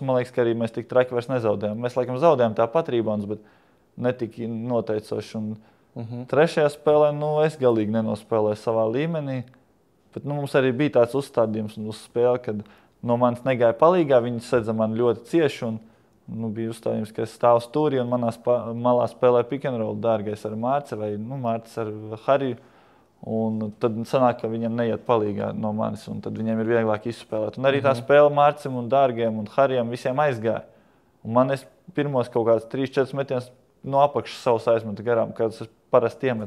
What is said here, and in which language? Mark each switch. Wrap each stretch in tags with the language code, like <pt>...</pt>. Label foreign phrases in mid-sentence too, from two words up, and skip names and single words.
<lv>Man liekas, ka arī mēs tik traki vairs nezaudējām. Mēs laikam zaudējām tāpat rebounds, bet netika noteicoši. Un trešajā spēlē es galīgi nenospēlēju savā līmenī. Bet mums arī bija tāds uzstādījums uz spēli, kad no manis negāja palīgā. Viņi sedza mani ļoti cieši. Un bija uzstādījums, ka es stāvu stūrī un manā malā spēlē</lv> <en>pick and roll</en> <lv>dārgais ar Mārci vai Mārcis ar Hariju. Un tad sanāk, ka viņam neiet palīgā no manis, un tad viņiem ir vieglāk izspēlēt. Un arī tā spēle Mārcim un Dārgiem un Harijam visiem aizgāja. Un man pirmos kaut kāds 3-4 metienus no apakšas savus aizmetu garām, kādus es parasti iemetu.</lv>